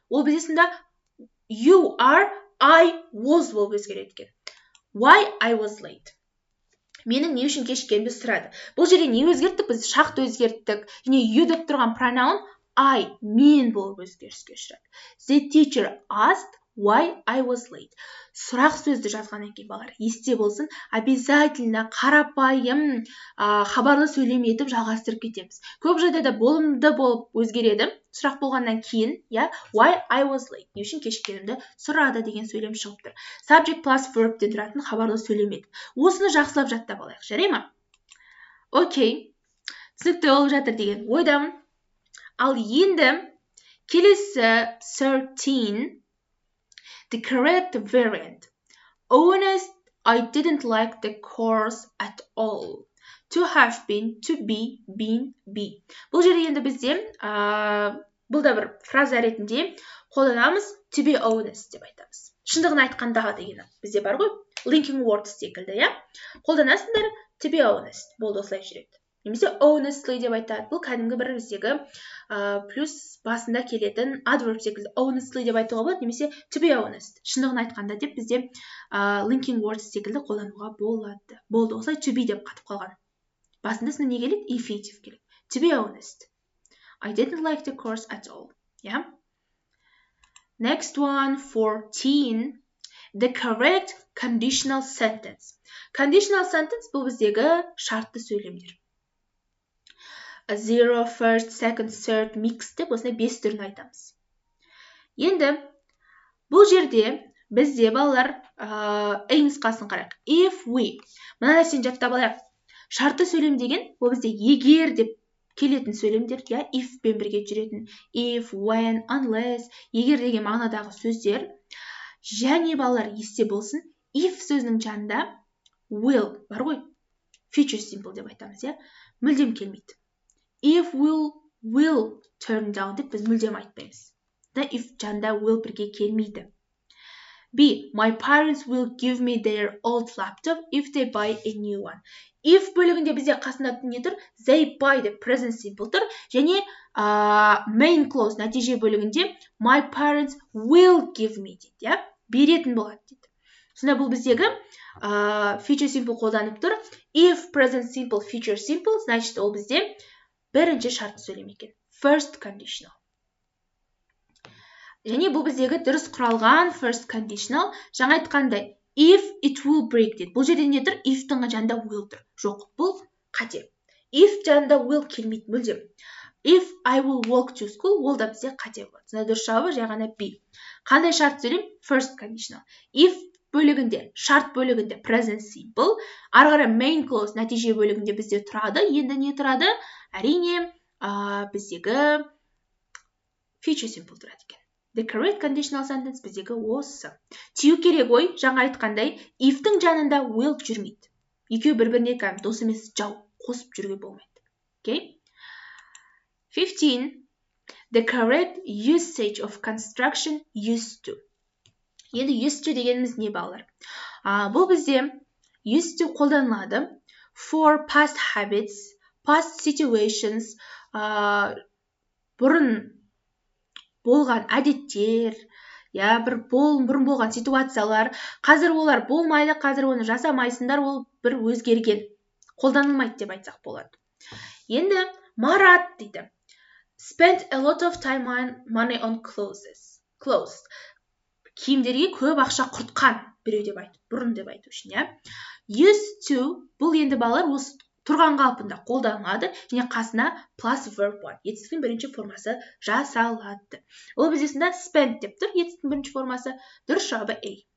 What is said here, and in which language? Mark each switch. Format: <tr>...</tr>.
<kk>Ол бізде сонда you are, I was болып өзгереді екен.</kk> <en>Why I was late.</en> <kk>Менің не үшін кешіккенімді сұрады. Бұл жерде не өзгерттік? Біз шақты өзгерттік. Және you деп тұрған pronoun I, мен болып өзгеріске ұшырады.</kk> <en>The teacher asked why I was late.</en> <kk>Сұрақ сөзді жазғаннан кейін балалар, есте болсын, обязательно қарапайым хабарлы сөйлем етіп жалғастырып кетеміз. Көп жағдайда болымды болып өзгереді. Сұрақ болғаннан кейін,</kk> <en>why I was late.</en> <kk>Не үшін кешіккенімді сұрады деген сөйлем шығып тұр. Subject plus verb ден тұратын хабарлы сөйлем еді. Осыны жақсылап жаттап алайық, жарай ма? Окей. Түсінікті болып жатыр деген ойдамын. Ал енді келесі 13.</kk> <en>The correct variant. Honest, I didn't like the course at all. To have been, to be, been, be.</en> <kk>Бұл жерде енді бізде, бұл да бір фраза ретінде қолданамыз to be honest деп айтамыз. Шындығын айтқанда деген бізде бар ғой, linking words секілді, қолданасыңдар to be honest. Болды, осылай жүреді. Немесе honestly деп айтады. Бұл кәдімгі бір біздегі плюс басында келетін adverb секілді honestly деп айтуға болады, немесе to be honest. Шындығын айтқанда деп бізде linking words секілді қолдануға болады. Болды, осылай to be деп қатып қалған. Басында сіздің не келеді? Infinitive келеді.</kk> <en>To be honest. I didn't like the course at all. Next one, 14. The correct conditional sentence.</en> <kk>Conditional sentence бұл біздегі шартты сөйлемдер. Zero, first, second, third, mixed деп осындай 5 түрін айтамыз. Енді бұл жерде бізде балалар нұсқасын қарайық. If we, мына нәрсені жаттап алайық. Шартты сөйлем деген ол бізде егер деп келетін сөйлемдер, if пен бірге жүретін. If, when, unless, егер деген мағынадағы сөздер. Және балалар есте болсын, if сөзінің жанында will бар ғой. Future simple деп айтамыз, мүлдем келмейді.</kk> <en>If will turn down</en> <kk>деп біз мүлдем айтпаймыз. If жанында will бірге келмейді. B.</kk> <en>My parents will give me their old laptop if they buy a new one.</en> <kk>If бөлігінде бізде қасында не тұр? They buy деп present simple тұр. Және main clause нәтиже бөлігінде</kk> <en>my parents will give me</en> <kk>дейді. Беретін болады дейді. Сонда бұл біздегі future simple қолданып тұр.</kk> <en>If present simple, future simple,</en> <kk>значит ол бізде бірінші шартты сөйлем екен.</kk> <en>First conditional.</en> <kk>Және бұл біздегі дұрыс құралған first conditional. Жаңа айтқандай,</kk> <en>if it will break дейді.</en> <kk>Бұл жерде не тұр? If-тің жанында will тұр. Жоқ, бұл қате. If жанында will келмейді мүлдем.</kk> <en>If I will walk to school,</en> <kk>ол да бізде қате болады. Сонда дұрыс жауабы жай ғана be. Қандай шарт сөйлем? First conditional. If бөлігінде, шарт бөлігінде present simple, ары қарай main clause нәтиже бөлігінде бізде тұрады. Енді не тұрады? Әрине, біздегі future simple тұрады екен.</kk> <en>The correct conditional sentence біздегі осы.</en> <kk>Тию керек ой, жаңа айтқандай, if-тің жанында will жүрмейді. Екеу бір-біріне дос емес, жау, қосып жүруге болмайды.</kk> <en>Okay? 15. The correct usage of construction used to.</en> <kk>Енді used to дегеніміз не балалар? Бұл бізде used to қолданылады</kk> <en>for past habits, past situations,</en> <kk>бұрын болған әдеттер, бұрын болған ситуациялар, қазір олар болмайды, қазір оны жасамайсыңдар, ол бір өзгерген, қолданылмайды деп айтсақ болады. Енді Марат дейді.</kk> <en>Spent a lot of time and money on clothes.</en> <kk>Киімдерге көп ақша құртқан, біреу деп айту, бұрын деп айту үшін, Used to, бұл енді балалар осы тұрған қалпында қолданылады, және қасына plus verb бар. Етістіктің бірінші формасы жасалады. Ол біздесінде spent деп тұр, етістіктің бірінші формасы, дұрыс жауабы A.</kk>